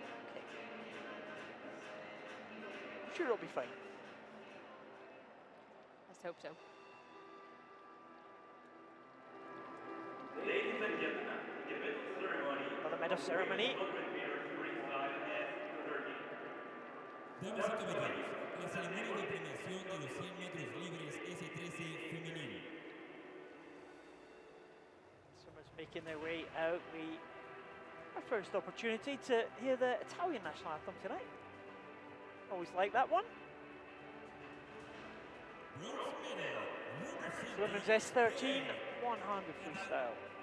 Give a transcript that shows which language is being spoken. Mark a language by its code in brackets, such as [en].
[en] Okay. I'm sure it'll be fine. Let's hope so. Ladies and gentlemen, the medal ceremony. Another medal ceremony. [es] Damas y caballeros, la ceremonia de premiación de los 100 metros libres S13 femenil. [en] Swimmers making their way out. Our first opportunity to hear the Italian national anthem tonight. Always like that one. Bronze medal, Women's S13 100 freestyle.